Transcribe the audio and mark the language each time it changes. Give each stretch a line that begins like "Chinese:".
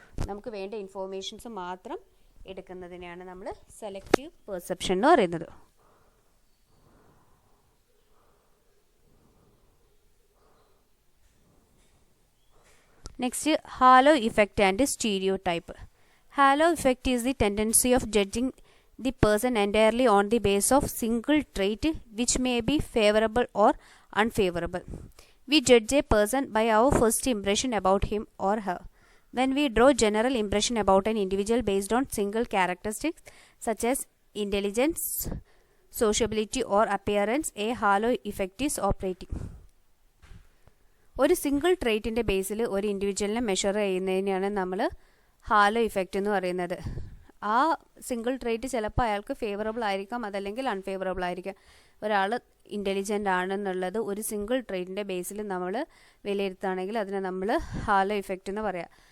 Malayalam: നമുക്ക് വേണ്ട ഇൻഫോർമേഷൻസ് മാത്രം എടുക്കുന്നതിനെയാണ് നമ്മൾ സെലക്റ്റീവ് പെർസെപ്ഷൻ എന്ന് പറയുന്നത്.
English: Next, halo effect and stereotype. Halo effect is the tendency of judging the person entirely on the basis of single trait which may be favorable or unfavorable. We judge a person by our first impression about him or her. When we draw general impression about an individual based on single characteristics such as intelligence, sociability or appearance, a halo effect is operating.
Malayalam: ഒരു single ട്രേറ്റിൻ്റെ ബേസിൽ ഒരു ഇൻഡിവിജ്വലിനെ measure ചെയ്യുന്നതിനെയാണ് നമ്മൾ hello effect എന്ന് പറയുന്നത്. ആ single trait ചിലപ്പോൾ അയാൾക്ക് favourable ആയിരിക്കാം, അതല്ലെങ്കിൽ അൺഫേവറബിൾ ആയിരിക്കാം. ഒരാൾ ഇൻ്റലിജൻ്റ് ആണെന്നുള്ളത് ഒരു സിംഗിൾ ട്രേറ്റിൻ്റെ ബേസിൽ നമ്മൾ വിലയിരുത്തുകയാണെങ്കിൽ അതിനെ നമ്മൾ ഹാലോ ഇഫക്റ്റ് എന്ന് പറയാം.